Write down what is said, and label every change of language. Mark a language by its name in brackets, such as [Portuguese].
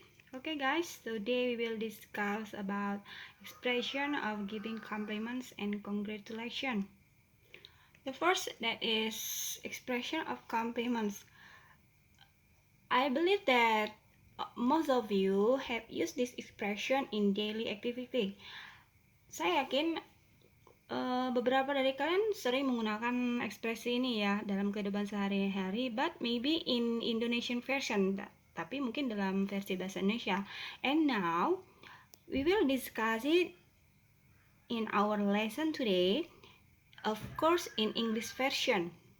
[English] Okay guys, today we will discuss about expression of giving compliments and congratulations. The first, that is expression of compliments. I believe that most of you have used this expression in daily activity. [Indonesian] Saya yakin beberapa dari kalian sering menggunakan ekspresi ini ya dalam kehidupan sehari-hari, [English] but maybe in Indonesian version, [Indonesian] tapi mungkin dalam versi bahasa Indonesia. [English] And now we will discuss it in our lesson today, of course in English version.